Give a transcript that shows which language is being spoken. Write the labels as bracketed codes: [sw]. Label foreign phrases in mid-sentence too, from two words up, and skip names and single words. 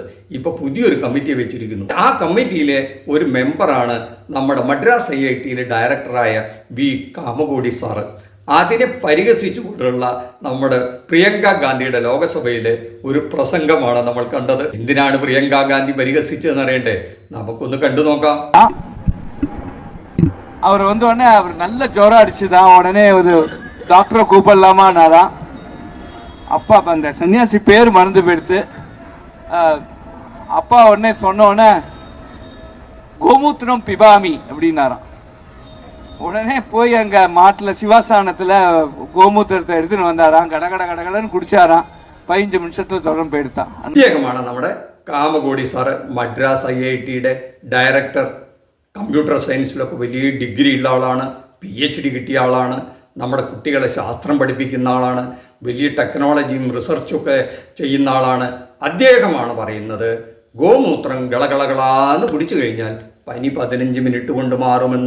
[ml] ഇപ്പോൾ പുതിയൊരു കമ്മിറ്റിയെ വെച്ചിരിക്കുന്നു. ആ കമ്മിറ്റിയിലെ ഒരു മെമ്പറാണ് നമ്മുടെ മദ്രാസ് IITയിലെ ഡയറക്ടറായ വി കാമകോടി സാറ്. അതിനെ പരിഹസിച്ചുകൊണ്ടുള്ള നമ്മുടെ പ്രിയങ്ക ഗാന്ധിയുടെ ലോകസഭയിലെ ഒരു പ്രസംഗമാണ് നമ്മൾ കണ്ടത്. എന്തിനാണ് പ്രിയങ്ക ഗാന്ധി പരിഹസിച്ചതെന്ന് അറിയണ്ടേ? നമുക്കൊന്ന് കണ്ടു നോക്കാം. [ta] அவர் உடனே அவர் நல்ல ஜோரம் அடிச்சுதான் உடனே ஒரு டாக்டரை கூப்பிடலாமான்னாராம். அப்பா அந்த சன்னியாசி பேர் மறந்து போயிடுத்து. அப்பா உடனே சொன்ன உடனே [sa] गोमूत्रं पिबामि [ta] அப்படின்னாராம். உடனே போய் அங்க மாட்டுல சிவாஸ்தானத்துல கோமூத்திரத்தை எடுத்துட்டு வந்தாராம். கடகடன்னு குடிச்சாராம். 15 நிமிஷத்துல தொடர்ந்து போயிடுத்தான். [ml] പ്രത്യേകമാണ് നമ്മുടെ കാമകോടി സാറ്. മദ്രാസ് IITയുടെ ഡയറക്ടർ. കമ്പ്യൂട്ടർ സയൻസിലൊക്കെ വലിയ ഡിഗ്രി ഉള്ള ആളാണ്. PhD കിട്ടിയ ആളാണ്. നമ്മുടെ കുട്ടികളെ ശാസ്ത്രം പഠിപ്പിക്കുന്ന ആളാണ്. വലിയ ടെക്നോളജിയും റിസർച്ചൊക്കെ ചെയ്യുന്ന ആളാണ്. അദ്ദേഹമാണ് പറയുന്നത് ഗോമൂത്രം ഗളഗളകളാന്ന് കുടിച്ചു കഴിഞ്ഞാൽ പനി 15 മിനിറ്റ് കൊണ്ട് മാറുമെന്ന്.